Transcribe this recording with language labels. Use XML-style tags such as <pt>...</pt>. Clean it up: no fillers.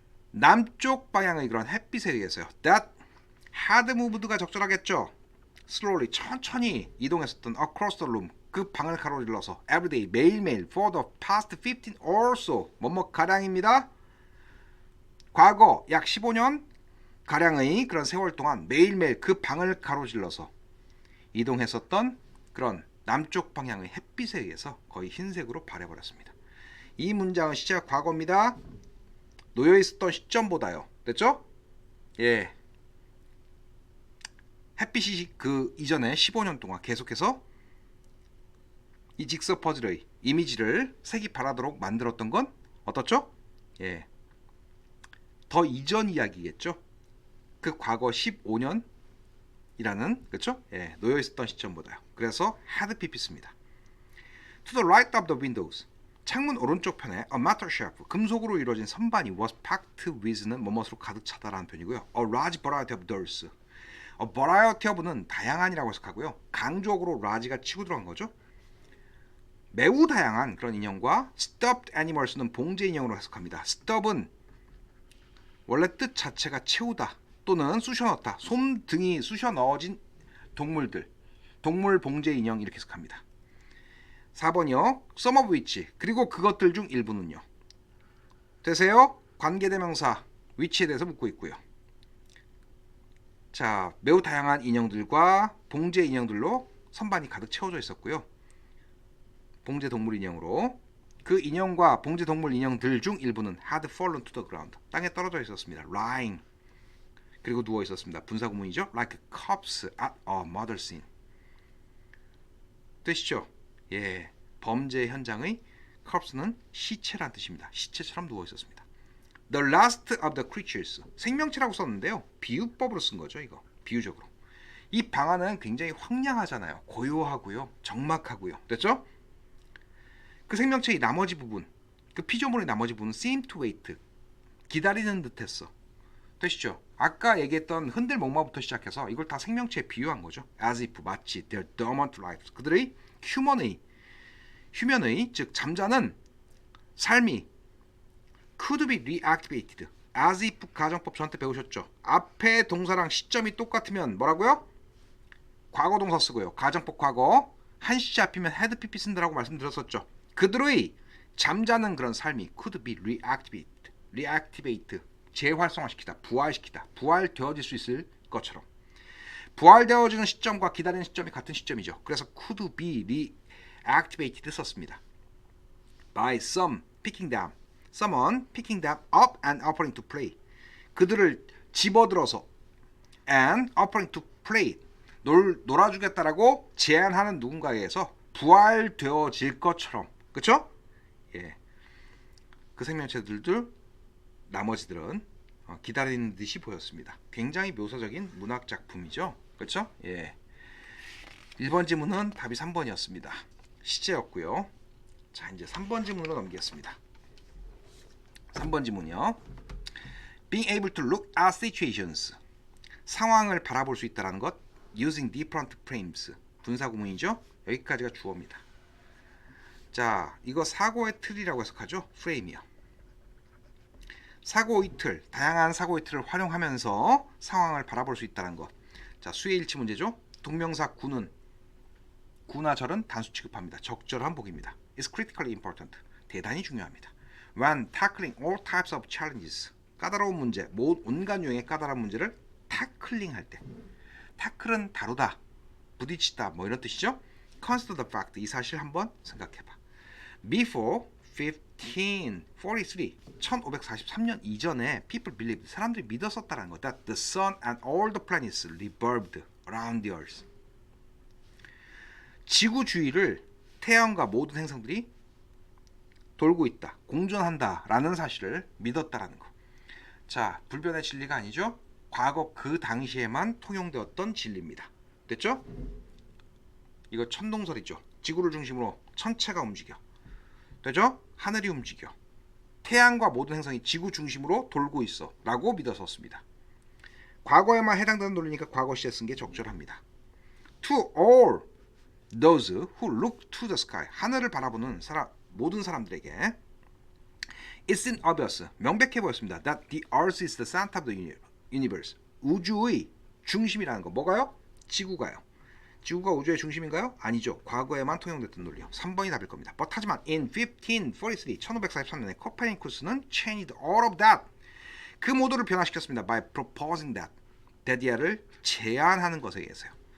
<ko>남쪽 방향의 그런 햇빛에 의해서요.</ko> <en>That had moved가 적절하겠죠? slowly</en> <ko>천천히 이동했었던</ko> <en>across the room</en> <ko>그 방을 가로질러서</ko> <en>everyday</en> <ko>매일매일</ko> <en>for the past 15 or so</en> <ko>뭐뭐 가량입니다. 과거 약 15년 가량의 그런 세월 동안 매일매일 그 방을 가로질러서 이동했었던 그런 남쪽 방향의 햇빛에 의해서 거의 흰색으로 발해버렸습니다. 이 문장은 시제가 과거입니다. 놓여있었던 시점보다요. 됐죠? 햇빛이 그 이전에 15년 동안 계속해서 이 직서 퍼즐의 이미지를 색이 바라도록 만들었던 건 어떻죠? 더 이전 이야기겠죠. 그 과거 15년이라는 그렇죠? 놓여 있었던 시점보다요. 그래서 had pp 씁니다.</ko> <en>To the right of the windows</en> <ko>창문 오른쪽 편에</ko> <en>a metal shelf</en> <ko>금속으로 이루어진 선반이</ko> <en>was packed with</en> <ko>는 뭐뭇으로 가득 차다라는 표현이고요.</ko> <en>A large variety of dolls</en> <ko>A variety of는 다양한이라고 해석하고요. 강조어로 large가 치고 들어간 거죠. 매우 다양한 그런 인형과</ko> <en>stuffed animals</en> <ko>는 봉제 인형으로 해석합니다. stuff은 원래 뜻 자체가 채우다 또는 쑤셔 넣다, 솜등이 쑤셔 넣어진 동물들, 동물 봉제 인형 이렇게 해석합니다. 4번이요.</ko> <en>some of which,</en> <ko>그리고 그것들 중 일부는요. 되세요? 관계대명사 which에 대해서 묻고 있고요. 자, 매우 다양한 인형들과 봉제 인형들로 선반이 가득 채워져 있었고요. 봉제 동물 인형으로 그 인형과 봉제 동물 인형들 중 일부는</ko> <en>had fallen to the ground,</en> <ko>땅에 떨어져 있었습니다. lying, 그리고 누워 있었습니다. 분사구문이죠.</ko> <en>like a corpse at a murder scene.</en> <ko>뜻이죠. 예, 범죄 현장의 corpse는 시체란 뜻입니다. 시체처럼 누워 있었습니다.</ko> <en>The last of the creatures,</en> <ko>생명체라고 썼는데요. 비유법으로 쓴 거죠. 이거 비유적으로. 이 방안은 굉장히 황량하잖아요. 고요하고요, 적막하고요. 됐죠? 그 생명체의 나머지 부분, 그 피조물의 나머지 부분은</ko> <en>seem to wait,</en> <ko>기다리는 듯했어. 되시죠? 아까 얘기했던 흔들 목마부터 시작해서 이걸 다 생명체에 비유한 거죠.</ko> <en>as if,</en> <ko>마치</ko> <en>their dormant lives,</en> <ko>그들의 휴면의 즉 잠자는 삶이</ko> <en>could be reactivated.</en> <ko>as if 가정법 저한테 배우셨죠? 앞에 동사랑 시점이 똑같으면 뭐라고요? 과거 동사 쓰고요. 가정법 과거 한 시제 앞이면 had pp 쓴다라고 말씀드렸었죠. 그들의 잠자는 그런 삶이</ko> <en>could be reactivate,</en> <ko>재활성화시키다, 부활시키다, 부활되어질 수 있을 것처럼. 부활되어지는 시점과 기다리는 시점이 같은 시점이죠. 그래서</ko> <en>could be reactivated</en> <ko>썼습니다.</ko> <en>by someone picking them up and offering to play.</en> <ko>그들을 집어들어서</ko> <en>and offering to play,</en> <ko>놀아주겠다라고 제안하는 누군가에 의해서 부활되어질 것처럼. 그쵸? 예. 그 생명체들도 나머지들은 기다리는 듯이 보였습니다. 굉장히 묘사적인 문학 작품이죠. 그렇죠? 예. 1번 지문은 답이 3번이었습니다. 시제였고요. 자, 이제 3번 지문으로 넘기겠습니다. 3번 지문이요.</ko> <en>Being able to look at situations,</en> <ko>상황을 바라볼 수 있다는 것.</ko> <en>Using different frames,</en> <ko>분사구문이죠. 여기까지가 주어입니다. 자, 이거 사고의 틀이라고 해석하죠. 프레임이요. 사고의 틀, 다양한 사고의 틀을 활용하면서 상황을 바라볼 수 있다는 것. 자, 수의 일치 문제죠. 동명사 구는, 구나 절은 단수 취급합니다. 적절한 복입니다.</ko> <en>It's critically important,</en> <ko>대단히 중요합니다.</ko> <en>When tackling all types of challenges,</en> <ko>까다로운 문제, 온갖 유형의 까다로운 문제를 타클링할 때. 타클은 다루다, 부딪히다, 뭐 이런 뜻이죠.</ko> <en>Consider the fact,</en> <ko>이 사실 한번 생각해봐.</ko> <en>Before 1543</en> <ko>이전에</ko> <en>people believed,</en> <ko>사람들이 믿었었다는 것,</ko> <en>that the sun and all the planets revolved around the earth.</en> <ko>지구 주위를 태양과 모든 행성들이 돌고 있다, 공전한다라는 사실을 믿었다라는 거. 자, 불변의 진리가 아니죠. 과거 그 당시에만 통용되었던 진리입니다. 됐죠? 이거 천동설이죠. 지구를 중심으로 천체가 움직여. 되죠? 하늘이 움직여. 태양과 모든 행성이 지구 중심으로 돌고 있어 라고 믿었었습니다. 과거에만 해당되는 논리니까 과거 시에 쓴 게 적절합니다.</ko> <en>To all those who look to the sky,</en> <ko>하늘을 바라보는 모든 사람들에게</ko> <en>It's in obvious,</en> <ko>명백해 보였습니다.</ko> <en>That the earth is the center of the universe,</en> <ko>우주의 중심이라는 거. 뭐가요? 지구가요. 지구가 우주의 중심인가요? 아니죠. 과거에만 통용됐던 논리요. 3번이 답일 겁니다.</ko> <en>But</en> <ko>하지만</ko> <en>in</en> <ko>1543년에 코페르니쿠스는</ko> <en>changed all of that,</en> <ko>그 모두를 변화시켰습니다.</ko> <en>By proposing that,</en> <ko>데디아를 제안하는 것에 의해서요.</ko>